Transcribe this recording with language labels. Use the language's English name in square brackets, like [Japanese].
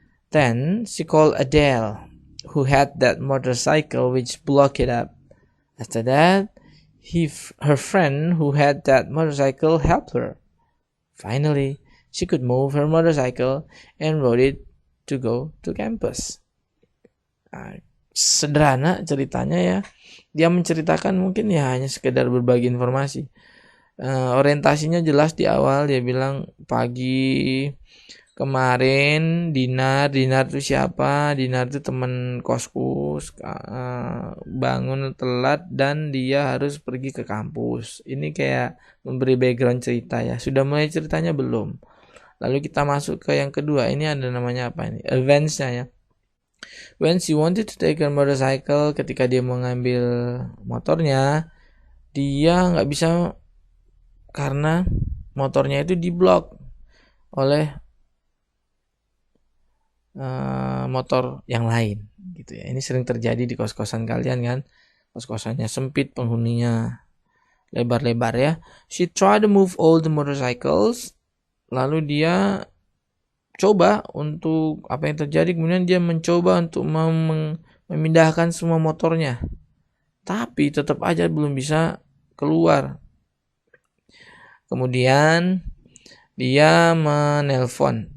[English] Then she called Adele, who had that motorcycle which blocked it up. After that, her friend who had that motorcycle helped her. Finally, she could move her motorcycle and rode it to go to campus. [Indonesian] Sederhana ceritanya ya. Dia menceritakan mungkin ya hanya sekedar berbagi informasi. Orientasinya jelas di awal, dia bilang pagi kemarin Dinar itu siapa? Dinar itu teman kosku, bangun telat dan dia harus pergi ke kampus. Ini kayak memberi background cerita ya. Sudah mulai ceritanya belum? Lalu kita masuk ke yang kedua. Ini ada namanya apa ini? Events-nya ya. [English] When she wanted to take her motorcycle, [Indonesian] ketika dia mau ngambil motornya, dia nggak bisa karena motornya itu diblok oleh motor yang lain gitu ya. Ini sering terjadi di kos-kosan kalian kan. Kos-kosannya sempit, penghuninya lebar-lebar ya. [English] She tried to move all the motorcycles. [Indonesian] Lalu dia coba untuk apa yang terjadi, kemudian dia mencoba untuk memindahkan semua motornya. Tapi tetap aja belum bisa keluar. Kemudian dia menelpon.